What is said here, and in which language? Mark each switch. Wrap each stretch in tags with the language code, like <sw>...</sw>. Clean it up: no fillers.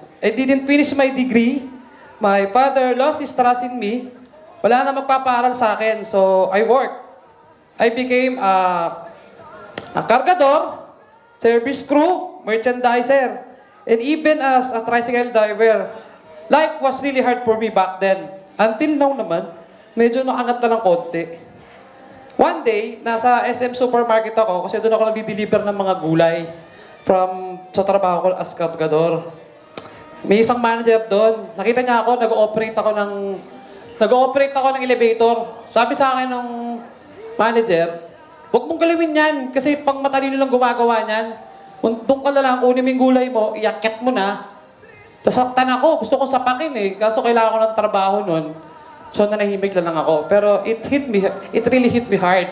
<en>I didn't finish my degree. My father lost his trust in me.</en> <tl>Wala na magpaparal sa akin,</tl> <en>so I worked. I became a cargador, service crew, merchandiser, and even as a tricycle driver. Life was really hard for me back then. Until now</en> <tl>naman, medyo nakangat na ng konti.</tl> <en>One day,</en> <tl>nasa SM supermarket ako kasi doon ako nagdi-deliver ng mga gulay sa trabaho ko as cargador. May isang manager doon. Nakita niya ako, nag-ooperate ako ng elevator. Sabi sa akin ng manager, huwag mong galawin yan kasi pang matalino lang gumagawa niyan. Doon ka na lang, kunin mo yung gulay mo, iakyat mo na. Tasaktan ako, gusto ko sapakin eh. Kaso kailangan ko ng trabaho nun. So nanahimik lang ako. Pero</tl> <en>it really hit me hard.</en>